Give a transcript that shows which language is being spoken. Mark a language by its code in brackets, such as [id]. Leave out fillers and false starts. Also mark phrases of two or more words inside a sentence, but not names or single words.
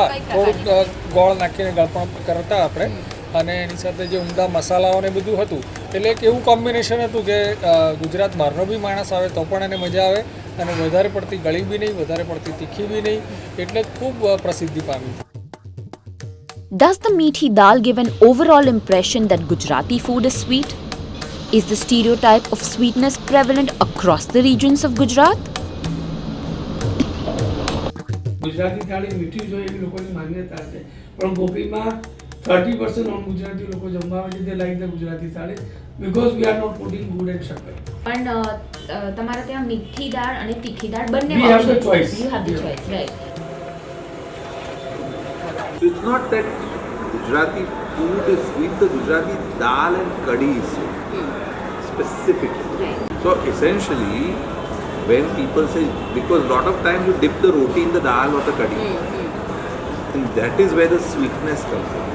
[gu] કઈ થોડુંક પ્રકારની? ગોળ નાખીને ગળપણ કરતા આપણે, અને એની સાથે જે ઉમદા મસાલાઓ ને બધું હતું. એટલે એક એવું કોમ્બિનેશન હતું કે ગુજરાત બહારનો બી માણસ આવે તો પણ એને મજા આવે, અને વધારે પડતી ગળી બી નહીં, વધારે પડતી તીખી બી નહીં, એટલે ખૂબ પ્રસિદ્ધિ પામી. [en] Does the meathi dal give an overall impression that Gujarati food is sweet? Is the stereotype of sweetness prevalent across the regions of Gujarat? [gu] ગુજરાતી થાળી મીઠી જોઈએ એવી લોકોની માન્યતા છે, પણ ગોપીમાં 30% નોન ગુજરાતી લોકો જમવા આવે છે. [en] They like the Gujarati thali because we are not putting gud and shakkar. [gu] પણ તમારા ત્યાં મીઠી દાળ અને તીખી દાળ બંને [en] We have the choice. You have the choice, right? So it's not that Gujarati food is sweet, the Gujarati dal and kadhi is sweet, specifically. So essentially, when people say, because lot of times you dip the roti in the dal or the kadhi, and that is where the sweetness comes from.